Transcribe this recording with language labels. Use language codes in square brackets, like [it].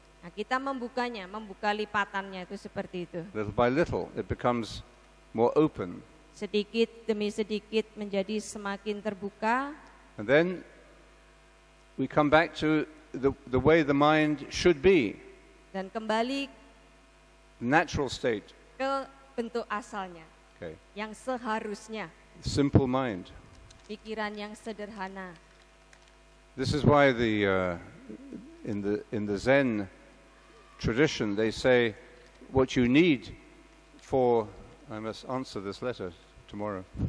[id] Nah, kita membukanya, membuka lipatannya itu seperti itu. [en] Little by little, it becomes more open. [id] Sedikit demi sedikit menjadi semakin terbuka. [en] And then we come back to the way the mind should be. [id] Dan kembali [en] the natural state. [id] Ke bentuk asalnya. [en] Okay. [id] Yang seharusnya. [en] Simple mind. [id] Pikiran yang sederhana. [en] This is why in the Zen tradition they say what you need for, I must answer this letter tomorrow.